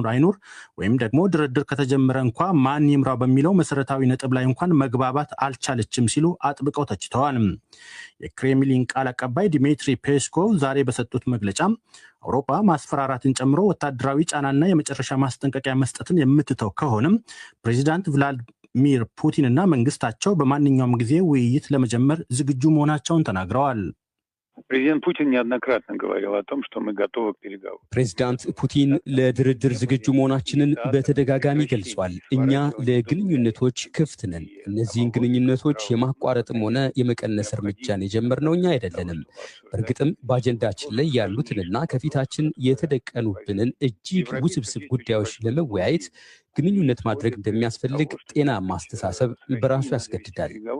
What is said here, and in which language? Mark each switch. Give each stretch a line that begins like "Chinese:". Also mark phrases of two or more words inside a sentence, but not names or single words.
Amharic: አይኑር ወይም ደግሞ ድርድር ከተጀመረ እንኳ ማን ይምራው በሚለው መሰረታዊ ነጥብ ላይ እንኳን መግባባት አልቻለችም ሲሉ አጥብቀው ተችተዋል። የክሬምሊን ቃል አቀባይ ዲሚትሪ ፔስኮቭ ዛሬ በሰጡት መግለጫ አውሮፓ ማስፈራራትን ጨምሮ ወታደራዊ ጫናና የመጨረሻ ማስጠንቀቂያ መስጠትን የምትተው ከሆነም ፕሬዚዳንት ቭላዲሚር ፑቲን እና መንግስታቸው በማንኛውም ጊዜ ውይይት ለመጀመር ዝግጁ መሆናቸውን ተናግረዋል።
Russian: Президент Путин неоднократно говорил о том, что мы готовы к переговорам.
Amharic: ፕሬዝዳንት ፑቲን ለድርድር ዝግጁ መሆናችንን በተደጋጋሚ ገልጿል። እኛ ለግንኙነቶች ክፍት ነን። እነዚህን ግንኙነቶች የማቋረጥም ሆነ የመቀነስ እርምጃን የጀመርነው እኛ አይደለንም። በእርግጥም በአጀንዳችን ላይ ያሉትንና ከፊታችን የተደቀኑብንን እጅግ ውስብስብ ጉዳዮች ለመወያየት ግንኙነት ማድረግ እንደሚያስፈልግ ጤናማ አስተሳሰብ በራሱ ያስገድዳል።